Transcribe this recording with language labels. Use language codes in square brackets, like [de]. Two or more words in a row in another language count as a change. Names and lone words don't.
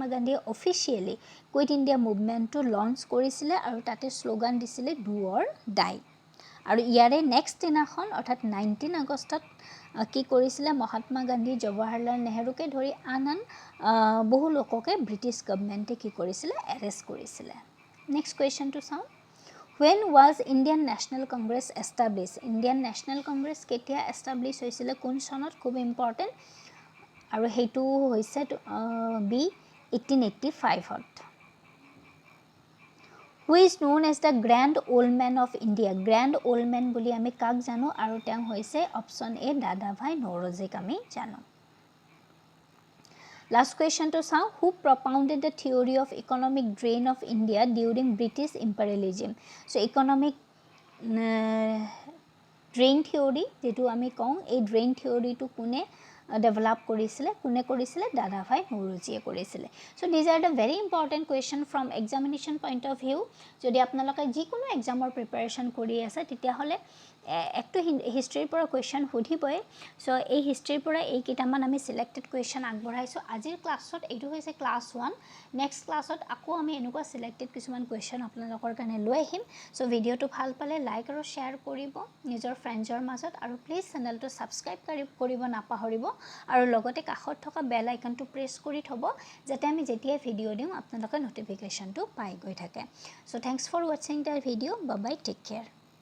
[as] গান্ধীয়ে অফিচিয়েলি কুইট ইণ্ডিয়া মুভমেণ্টটো লঞ্চ কৰিছিলে আৰু তাতে শ্লোগান দিছিলে [en] do or die [as] আৰু ইয়াৰে নেক্সট দিনাখন অৰ্থাৎ 19 আগষ্টত কি কৰিছিলে মহাত্মা গান্ধী জৱাহৰলাল নেহৰুকে ধৰি আন বহু লোককে ব্ৰিটিছ গভৰ্ণমেণ্টে কি কৰিছিলে এৰেষ্ট কৰিছিলে [en] next question [as] চাওঁ [en] When was Indian National Congress established? [as] Indian National Congress কেতিয়া এষ্টাব্লিছ হৈছিলে কোন চনত খুব ইম্পৰ্টেণ্ট আৰু সেইটো হৈছে বি 1885ত [en] Who is known as the Grand Old Man of India? [as] Grand Old Man বুলি আমি কাক জানো আৰু তেওঁ হৈছে অপশ্যন এ দাদাভাই নৌৰোজীক আমি জানো [en] Last question to [as] চাওঁ [en] Who propounded the theory of economic drain of India during British imperialism? So economic drain theory [as] যেটো আমি কওঁ এই [en] drain theory [as] টো কোনে ডেভেলপ কৰিছিলে কোনে কৰিছিলে দাদাভাই নৌৰোজীয়ে কৰিছিলে [en] so this are the very important question from examination point of view [as] যদি আপোনালোকে যিকোনো এক্সামৰ প্ৰিপাৰেশ্যন কৰি আছে তেতিয়াহ'লে একটো হিষ্ট্ৰীৰ পৰা কুৱেশ্যন সুধিবই সো এই হিষ্ট্ৰীৰ পৰা এই কিটামান আমি [en] selected question [as] আগবঢ়াইছো আজিৰ ক্লাছত এইটো হৈছে ক্লাছ 1 [en] next class [as] আকৌ আমি এনেকুৱা সিলেক্টেড কিছুমান কুৱেশ্যন আপোনালোকৰ কাৰণে লৈ আহিম সো ভিডিওটো ভাল পালে লাইক আৰু শেয়াৰ কৰিব নিজৰ ফ্ৰেণ্ডছৰ মাজত আৰু প্লিজ চেনেলটো সাবস্ক্ৰাইব কৰিব নাপাহৰিব আৰু লগতে কাষত থকা [en] bell icon [as] প্ৰেছ কৰি থব যাতে আমি যেতিয়া ভিডিও দিম আপোনালোকে নটিফিকেশনটো পাই গৈ থাকে [en] so thanks for watching the video bye bye take care